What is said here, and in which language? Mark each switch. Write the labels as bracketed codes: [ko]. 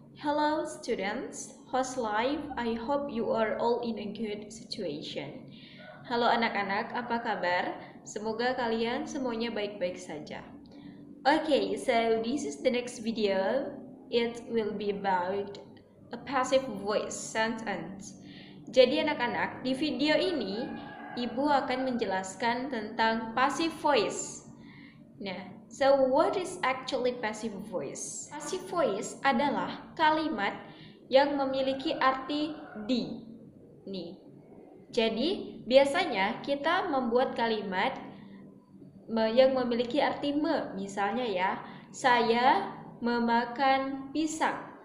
[en] Hello students, how's life? I hope you are all in a good situation. [id] Halo anak-anak, apa kabar? Semoga kalian semuanya baik-baik saja. [en] Okay, so this is the next video. It will be about a passive voice sentence. [id] Jadi anak-anak, di video ini Ibu akan menjelaskan tentang passive voice. [en] Nah, so what is actually passive voice? [id] Passive voice adalah kalimat yang memiliki arti di. Nih. Jadi, biasanya kita membuat kalimat yang memiliki arti me. Misalnya ya, saya memakan pisang.